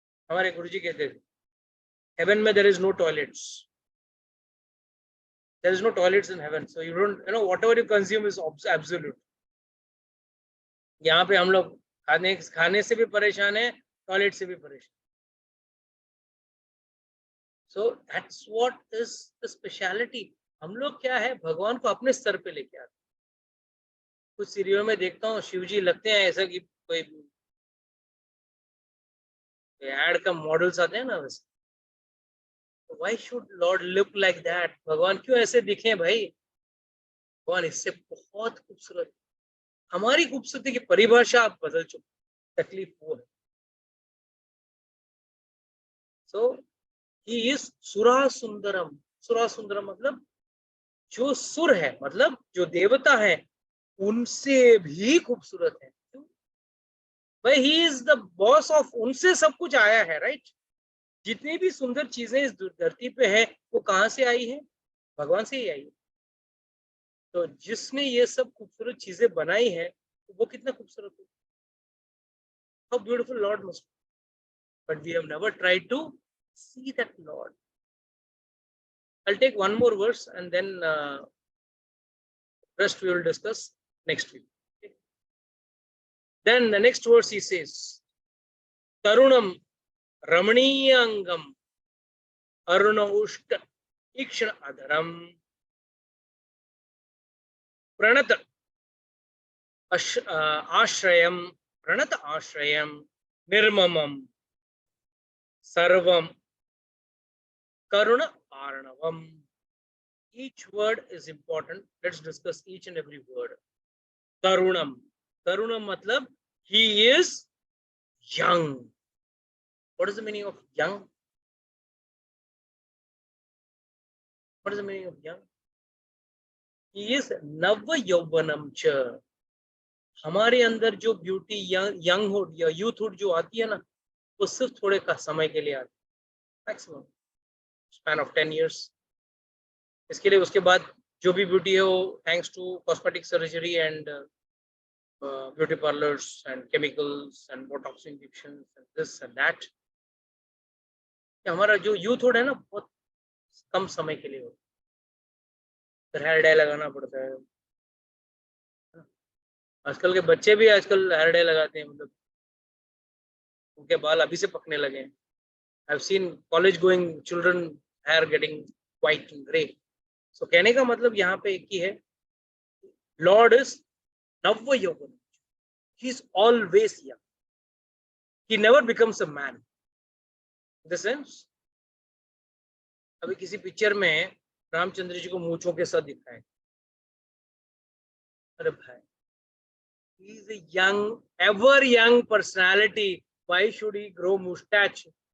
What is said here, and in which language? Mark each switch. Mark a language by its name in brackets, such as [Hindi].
[Hindi] हमारे गुरुजी कहते थे हेवन में [English] There is no toilets, there is no toilets in heaven, so you don't whatever you consume is absolute. [Hindi] यहाँ पे हम लोग खाने से भी परेशान है, टॉयलेट से भी परेशान। [English] So that's what is the speciality. [Hindi] हम लोग क्या है, भगवान को अपने स्तर पे लेके आते हैं। कुछ सीरियल में देखता हूँ शिव जी लगते हैं ऐसा कि कोई एड का मॉडल्स आते हैं ना वैसे। [English] Why should Lord look like that? [Hindi] भगवान क्यों ऐसे दिखे भाई? भगवान इससे बहुत खूबसूरत। हमारी खूबसूरती की परिभाषा आप बदल चुके, तकलीफ वो है। [English] So he is सुरा सुंदरम। [Hindi] सुरा सुंदरम मतलब जो सुर है, मतलब जो देवता है उनसे भी खूबसूरत है। क्यों भाई? [English] he is the boss of, [Hindi] उनसे सब कुछ आया है, राइट? जितनी भी सुंदर चीजें इस धरती पे है वो कहाँ से आई है? भगवान से ही आई है। तो जिसने ये सब खूबसूरत चीजें बनाई है वो कितना खूबसूरत है। [English] How beautiful Lord must be. But we have never tried to see that Lord. I'll take one more verse and then rest we will discuss next week. Okay. Then the next verse he says, [Sanskrit] Tarunam Ramaniyangam Aruna Ushta Ikshana Adaram Pranata Ashrayam Pranata Ashrayam Nirmamam Sarvam Karuna Arnavam. [English] Each word is important. Let's discuss each and every word. Tarunam. Tarunam matlab he is young. What is the meaning of young? What is the meaning of young? He is [Sanskrit] Nava Yauvanam cha. [Hindi] हमारे अंदर जो beauty यंगहुड या यूथहुड जो आती है ना, वो सिर्फ थोड़े का समय के लिए आती है, [English] Maximum span of 10 years। [Hindi] इसके लिए उसके बाद जो भी ब्यूटी है वो [English] thanks to cosmetic surgery and beauty parlours and chemicals and botox injections and this and that, [Hindi] हमारा जो यूथहुड है ना बहुत कम समय के लिए होता है। हेयर डाई लगाना पड़ता है। आजकल के बच्चे भी आजकल हेयर डाई लगाते हैं, मतलब उनके बाल अभी से पकने लगे हैं। [English] I've seen college going children hair getting white and grey. [Hindi] So कहने का मतलब यहाँ पे एक ही है, [English] Lord is Navva Yauvan. He is always young. He never becomes a man. In the sense, [Hindi] अभी किसी पिक्चर में रामचंद्र जी को मूंछों के साथ दिखाए, अरे भाई, [English] he is a young, ever young personality. Why should he grow mustache?